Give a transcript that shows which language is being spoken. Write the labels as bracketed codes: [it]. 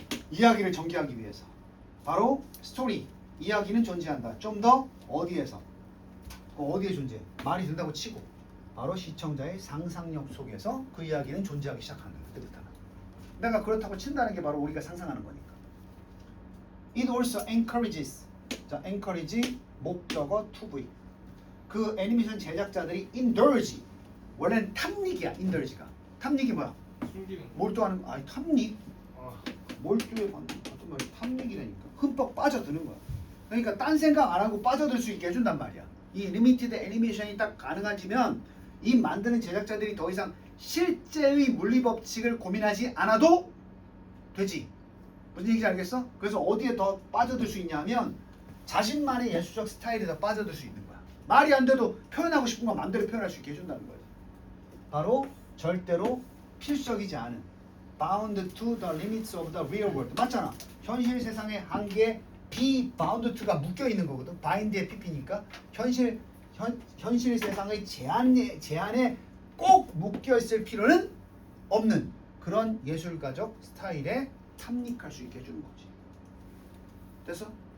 [ko] 이야기를 전개하기 위해서. 바로 스토리, 이야기는 존재한다. 좀 더 어디에서? 어디에 존재해? 말이 된다고 치고 바로 시청자의 상상력 속에서 그 이야기는 존재하기 시작하는 거야. 그때부터는. 내가 그렇다고 친다는 게 바로 우리가 상상하는 거니까. [en] It also encourages. [ko] 자, encourage 목적어 [en] to be. [ko] 그 애니메이션 제작자들이 indulge. 원래는 탐닉이야. indulge가. 탐닉이 뭐야? 숨기는 거. 몰두하는. 아니 탐닉. 아, 몰두에 같은 말이 탐닉이라니까. 흠뻑 빠져드는 거야. 그러니까 딴 생각 안 하고 빠져들 수 있게 해준단 말이야. 이 리미티드 애니메이션이 딱 가능해지면 이 만드는 제작자들이 더 이상 실제의 물리 법칙을 고민하지 않아도 되지. 무슨 얘기인지 알겠어? 그래서 어디에 더 빠져들 수 있냐면 자신만의 예술적 스타일에 더 빠져들 수 있는 거야. 말이 안 돼도 표현하고 싶은 거 마음대로 표현할 수 있게 해준다는 거야. 바로 절대로 필수적이지 않은 [en] bound to the limits of the real world. [ko] 맞잖아. 현실 세상의 한계에 [en] be bound to [ko] 가 묶여 있는 거거든. bind의 pp니까 현실 세상의 제한에 꼭 묶여 있을 필요는 없는 그런 예술가적 스타일에 탐닉할 수 있게 해주는 거지. 됐어?